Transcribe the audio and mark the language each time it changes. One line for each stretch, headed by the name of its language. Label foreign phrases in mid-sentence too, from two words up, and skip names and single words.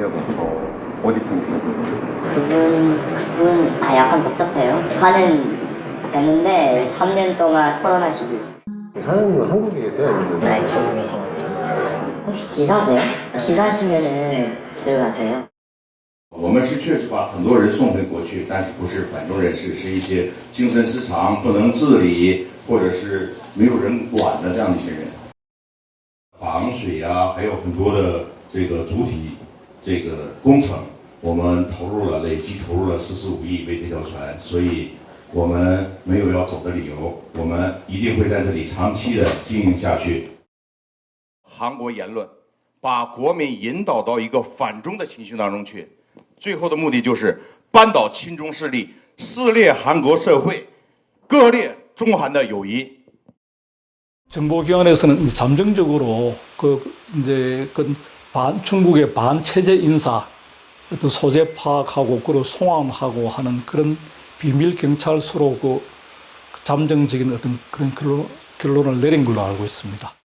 Korean: 어디 분이세요? 그분 약간 복잡해요. 4년 됐는데 3년 동안 코로나 시기. 사장님은 한국에 계세요? 아니면? 네, 중국에 계신 것 같아요. 혹시 기사세요? 기사시면은 들어가세요.
Chinese: 我们是确实把很多人送回国去，但是不是反中人士，是一些精神失常、不能自理，或者是没有人管的这样的一些人。防水啊，还有很多的这个主体这个工程，我们累计投入了45亿为这条船，所以我们没有要走的理由，我们一定会在这里长期的经营下去。韩国言论把国民引导到一个反中的情绪当中去。最后的目的就是扳倒亲中势力，撕裂韩国社会，割裂中韩的友谊。
Korean: 정보기관에서는 잠정적으로 중국의 반체제 인사 어떤 소재 파악하고 그리고 송환하고 하는 그런 비밀 경찰서로 그 잠정적인 어떤 그런 결론을 내린 걸로 알고 있습니다.